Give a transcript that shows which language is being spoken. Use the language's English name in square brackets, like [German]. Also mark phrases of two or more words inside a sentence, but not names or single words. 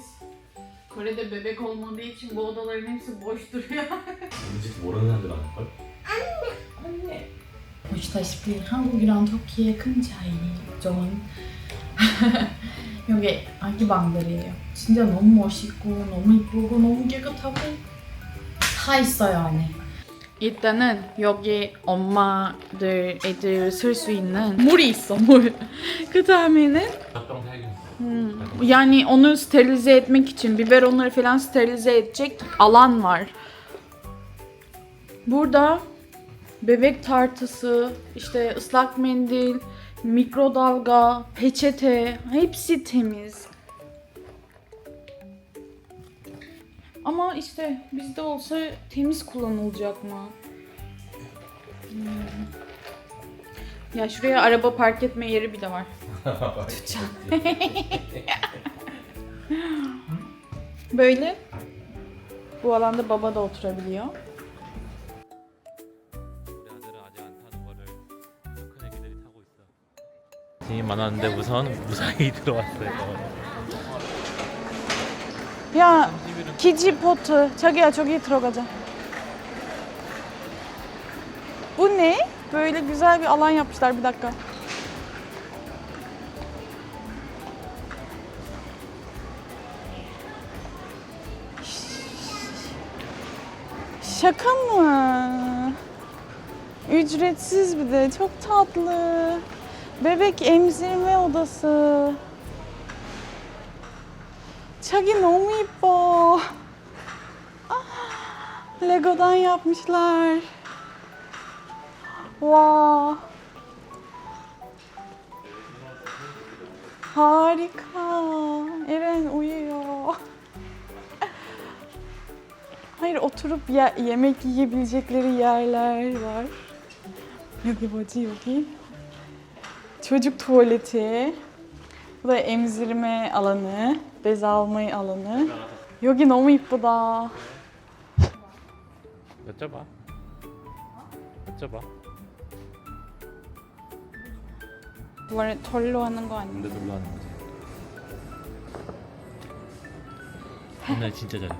[Turkish] Kore'de bebek olmadığı için bu odaların hepsi boş duruyor. [Korean] 뭔지 모르는 사람들 많을걸? 보시다시피 한국이랑 터키의 큰 차이 점은 여기 아기 방들이에요. 진짜 너무 멋있고 너무 이쁘고 너무 깨끗하고 다 있어요 안에. 일단은 여기 엄마들 애들 쓸 수 있는 물이 있어 물. 그 다음에는 젖병 살균. [Turkish] yani onu sterilize etmek için biberonları falan sterilize edecek alan var. Burada bebek tartısı, işte ıslak mendil, mikrodalga, peçete hepsi temiz. Ama işte bizde olsa temiz kullanılacak mı? Ya şuraya araba park etme yeri bile var. Tutacağım. Böyle bu alanda baba da oturabiliyor. [Korean] 우리 아들은 아직 안 타는 거를 큰 애기들이 타고 있어. 짐이 많았는데 우선 무사히 들어왔어요. 야, 30일은 키지 포트. 자기야 저기 들어가자. [Turkish] Bu ne? Böyle güzel bir alan yapmışlar bir dakika. Şaka mı? Ücretsiz bir de çok tatlı. Bebek emzirme odası. [Korean] 자기 너무 이뻐. [Turkish] Lego'dan yapmışlar. Wow. Harika. Eren uyuyor. Hayır oturup yemek yiyebilecekleri yerler var. [Korean] 여기 뭐지 여기? [Turkish] Çocuk tuvaleti. Bu da emzirme alanı, bez alma alanı. [Korean] 여기 너무 이쁘다. 여쭤봐. 여쭤봐. 원래 절로 하는 거 아니야? 원래 놀러 하는 거지. 오늘 진짜 잘했거든.